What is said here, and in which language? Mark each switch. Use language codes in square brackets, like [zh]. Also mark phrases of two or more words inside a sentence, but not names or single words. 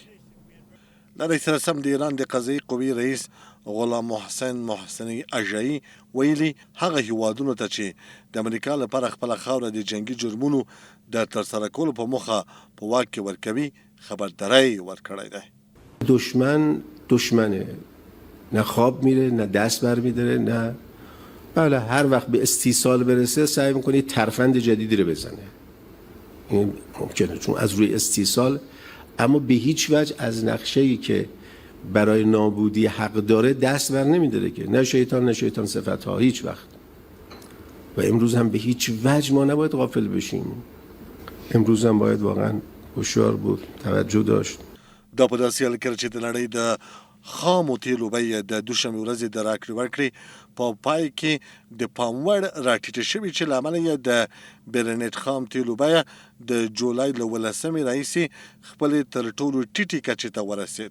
[ps] له دې سره سم د ایران د قضایي قوې رئیس غلام محسن محسني اژایي ویلي هغه هیوادونو ته چې د امریکا لپاره خپله خاوره د جنګي جرمونو د ترسره کولو په موخه په واک کې ورکوي خبرداری ورکړی دی. [fa] دشمنه، نه خواب میره، نه دست بر میداره، نه بله هر وقت به استیصال برسه سعی میکنه ترفند جدیدی رو بزنه. این ممکنه چون از روی استیصال، اما به هیچ وجه از نقشه‌ای که برای نابودی حق داره دست بر نمیداره که نه شیطان صفت‌ها هیچ وقت. و امروز هم به هیچ وجه ما نباید غافل بشیم. امروز هم باید واقعا هوشیار بود، توجه داشت. [ps] دا په داسې حال کې چې د نړۍ د خامو تیلو بیه د دوشنبې ورځې د راکړې ورکړې په پای کې د پام وړ راټیټه شوې چې له امله یې د برنټ خام تیلو بیه د جولای له 18 راهیسې خپلې تر ټولو ټیټې کچې ته ورسېد.